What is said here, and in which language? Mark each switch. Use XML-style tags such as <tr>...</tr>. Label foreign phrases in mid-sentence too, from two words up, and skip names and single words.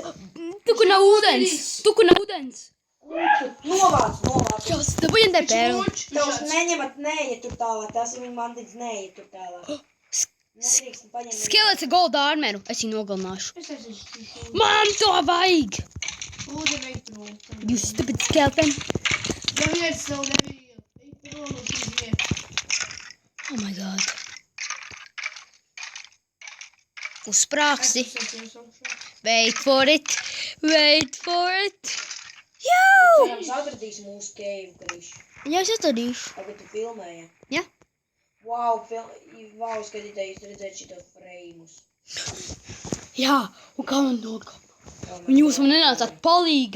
<lv>Tuku nav ūdens. Novāc. Čos, dabūjam te pērlu. Tavs neņemat, neiet tur tālāk. Tas ir viņa mantiņas, neiet tur tālāk. Nedrīkst paņemt. Skelets ar golda armeru. Es viņu nogalināšu. Es esmu Man to vajag! ūdeni trūkt.</lv> <en>You stupid skeleton.</en> <lv>Ja viens tev nebija. Ej prom no šīs vietas.</lv> <en>Oh my god. Uzsprāgsi. Wait for it.</en> <lv>Cerams, atradīs mūsu cave, Kriši. Jā, es atradīšu. Tagad tu filmēji. Jā. Wow, skatītājs redzēt šito freimus. Jā, un kā man nokāp? Un jūs man nenācāt palīgā.</lv>